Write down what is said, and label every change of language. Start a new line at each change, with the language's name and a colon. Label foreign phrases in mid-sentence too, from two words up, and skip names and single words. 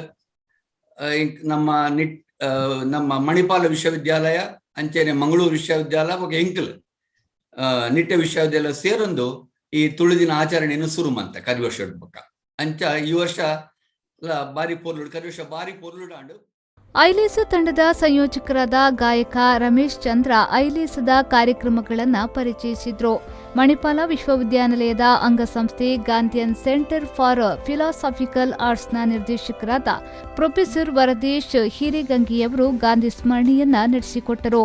Tulu: ನಮ್ಮ ಮಣಿಪಾಲ ವಿಶ್ವವಿದ್ಯಾಲಯ ಅಂಚೆನೆ ಮಂಗಳೂರು ವಿಶ್ವವಿದ್ಯಾಲಯ ಎಂಕ್ಲು ನಿಟ್ಟೆ ವಿಶ್ವವಿದ್ಯಾಲಯ ಸೇರೊಂದು ಈ ತುಳು ದಿನ ಆಚರಣೆಯನ್ನು ಶುರು ಮಂತ ಕರಿ ವರ್ಷದ ಪಕ್ಕ ಅಂಚ ಈ ವರ್ಷ ಬಾರಿ ಪೋರ್ಲುಡು ಕರಿ ವರ್ಷ ಬಾರಿ ಪೋರ್ಲುಡಾಂಡು.
Kannada: ಐಲೇಸ ತಂಡದ ಸಂಯೋಜಕರಾದ ಗಾಯಕ ರಮೇಶ್ ಚಂದ್ರ ಐಲೇಸದ ಕಾರ್ಯಕ್ರಮಗಳನ್ನು ಪರಿಚಯಿಸಿದ್ರು. ಮಣಿಪಾಲ ವಿಶ್ವವಿದ್ಯಾನಿಲಯದ ಅಂಗಸಂಸ್ಥೆ ಗಾಂಧಿಯನ್ ಸೆಂಟರ್ ಫಾರ್ ಫಿಲಾಸಾಫಿಕಲ್ ಆರ್ಟ್ಸ್ನ ನಿರ್ದೇಶಕರಾದ ಪ್ರೊಫೆಸರ್ ವರದೇಶ್ ಹಿರೇಗಂಗಿಯವರು ಗಾಂಧಿ ಸ್ಮರಣೆಯನ್ನ ನಡೆಸಿಕೊಟ್ಟರು.